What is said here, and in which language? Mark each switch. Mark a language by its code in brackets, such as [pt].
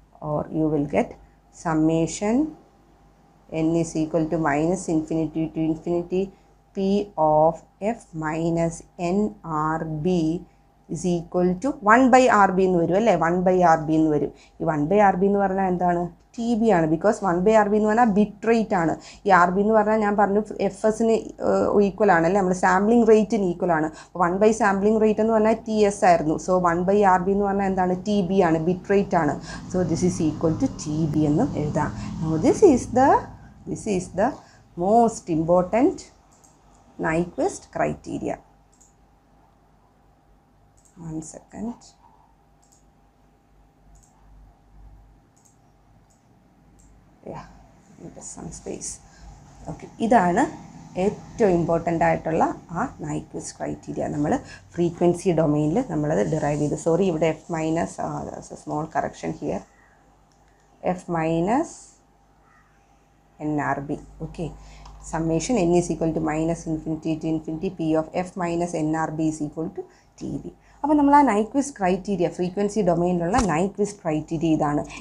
[en] or you will get summation n is equal to -∞ to infinity p of f minus n rb is equal to 1 by rb [ml] എന്ന് വരും അല്ലേ. 1 by rb എന്ന് വരും. ഈ 1 by rb എന്ന് പറഞ്ഞാൽ എന്താണ്? ടി ബി ആണ്. ബിക്കോസ് 1 by rb എന്ന് പറഞ്ഞാൽ ബിറ്റ് റേറ്റ് ആണ്. ഈ ആർ ബി എന്ന് പറഞ്ഞാൽ ഞാൻ പറഞ്ഞു എഫ് എസിന് ഈക്വൽ ആണ് അല്ലേ, നമ്മൾ സാമ്പിളിംഗ് റേറ്റിന് ഈക്വൽ ആണ്. 1 by സാമ്പിളിംഗ് റേറ്റ് എന്ന് പറഞ്ഞാൽ ടി എസ് ആയിരുന്നു. സോ 1 by rb എന്ന് പറഞ്ഞാൽ എന്താണ്? ടി ബി ആണ്, ബിറ്റ് റേറ്റ് ആണ്. [en] so this is equal to T B [ml] എന്നും എഴുതാം. [en] This is the most important Nyquist criteria. 1 second. Yeah, some space. [ml] Okay, ഇതാണ് ഏറ്റവും ഇമ്പോർട്ടൻ്റ് ആയിട്ടുള്ള ആ Nyquist criteria. നമ്മൾ ഫ്രീക്വൻസി ഡൊമൈനിൽ നമ്മളത് ഡിറൈവ് ചെയ്തു. സോറി, ഇവിടെ F minus [en] small correction here, [ml] F minus N R B. [en] Okay, summation n is equal to -∞ to infinity p of f minus nrb is equal to tb. [ml] അപ്പോൾ നമ്മൾ ആ Nyquist criteria, frequency ഡൊമൈനിലുള്ള Nyquist criteria ഇതാണ്.